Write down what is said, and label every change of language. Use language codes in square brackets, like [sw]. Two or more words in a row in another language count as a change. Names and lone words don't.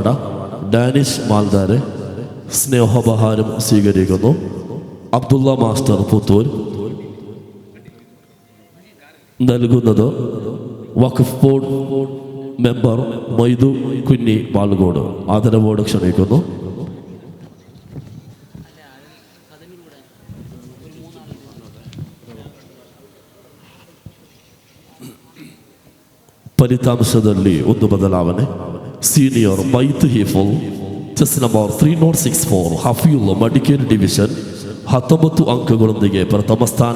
[ml] ഡാനിഷ് മാൽദാരെ സ്നേഹോപഹാരം സ്വീകരിക്കുന്നു. അബ്ദുള്ള മാസ്റ്റർ പുത്തൂർ നൽകുന്നത് വഖഫ് ബോർഡ് മെമ്പർ മൊയ്തു കുഞ്ഞി പാൽഗോട് ആദരവോട് ക്ഷണിക്കുന്നു. [kn] ಫಲಿತಾಂಶದಲ್ಲಿ ಒಂದು ಬದಲಾವಣೆ. ಸೀನಿಯರ್ ಬೈತ್ ಹಿಫುಲ್ [en] chest number [kn] 3064 ಹಫೀಲ್ ಮಡಿಕೇರಿ ಡಿವಿಷನ್ 19 ಅಂಕಗಳೊಂದಿಗೆ ಪ್ರಥಮ ಸ್ಥಾನ.